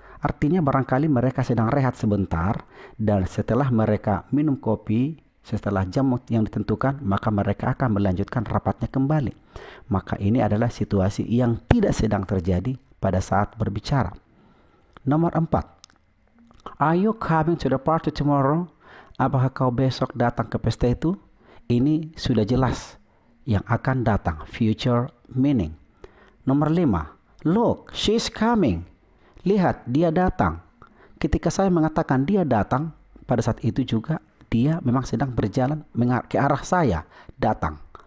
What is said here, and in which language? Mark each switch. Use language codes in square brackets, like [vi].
[id] Artinya barangkali mereka sedang rehat sebentar, dan setelah mereka minum kopi, setelah jam yang ditentukan, maka mereka akan melanjutkan rapatnya kembali. Maka ini adalah situasi yang tidak sedang terjadi pada saat berbicara. Nomor 4. [en] Are you coming to the party tomorrow? [id] Apakah kau besok datang ke pesta itu? Ini sudah jelas yang akan datang, future meaning. Nomor 5. [en] Look, she's coming. [id] Lihat, dia datang. Ketika saya mengatakan dia datang, pada saat itu juga dia memang sedang berjalan ke arah saya, datang.